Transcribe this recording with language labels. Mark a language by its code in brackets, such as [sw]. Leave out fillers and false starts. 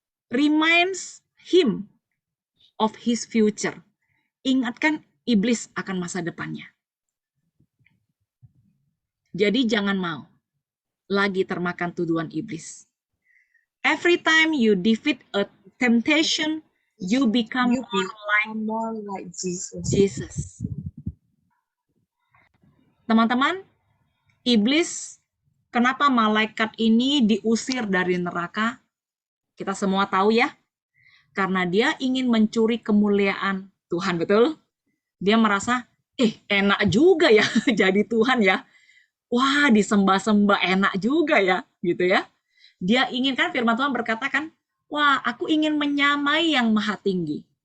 [en] Reminds him of his future. [id] Ingatkan iblis akan masa depannya. Jadi jangan mau lagi termakan tuduhan iblis. [en] Every time you defeat a temptation, you become more like Jesus. [id] Teman-teman, iblis Kenapa malaikat ini diusir dari neraka? Kita semua tahu ya. Karena dia ingin mencuri kemuliaan Tuhan, betul? Dia merasa, enak juga ya jadi Tuhan ya. Wah, disembah-sembah enak juga ya, gitu ya. Dia ingin, kan firman Tuhan berkata kan, wah, aku ingin menyamai yang maha tinggi.